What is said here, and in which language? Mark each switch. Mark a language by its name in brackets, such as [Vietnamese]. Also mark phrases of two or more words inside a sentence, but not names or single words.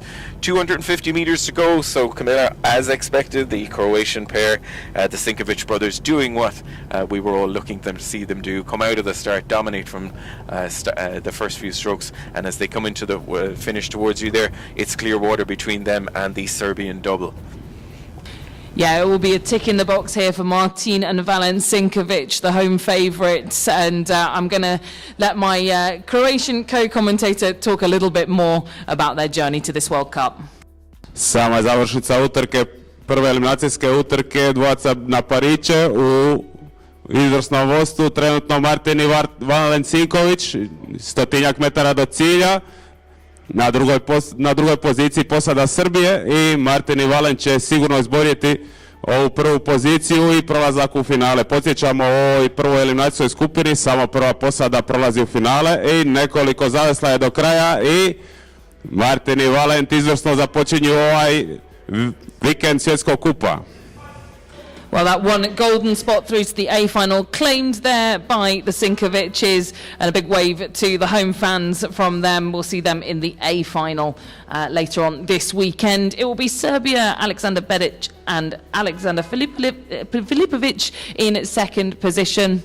[English] 250 metres to go, so Camilla, as expected, the Croatian pair, the Sinkovic brothers, doing what we were all looking to see them do, come out of the start, dominate from the first few strokes, and as they come into the finish towards you there, it's clear water between them and the Serbian double. Yeah, it will be a tick in the box here for Martin and Valen Sinkovic, the home favourites. And I'm going to let my Croatian co-commentator talk a little bit more about their journey to this World Cup. [Croatian] Sama završnica utrke, prve eliminacijske utrke, dvojica na pariće u izvrsnom vodstvu, trenutno Martin i Valen Sinkovic, 100 metara do cilja. Na drugoj poziciji posada Srbije i Martin i Valen će sigurno izboriti ovu prvu poziciju i prolazak u finale. Podsjećamo, o ovoj prvoj eliminacijskoj skupini samo prva posada prolazi u finale i nekoliko zavesla je do kraja i Martin i Valen izvrsno započinju ovaj vikend svjetskog kupa. [English] Well, that one golden spot through to the A final claimed there by the Sinkovic's, and a big wave to the home fans from them. We'll see them in the A final later on this weekend. It will be Serbia, Alexander Bedic and Alexander Filipovic in second position.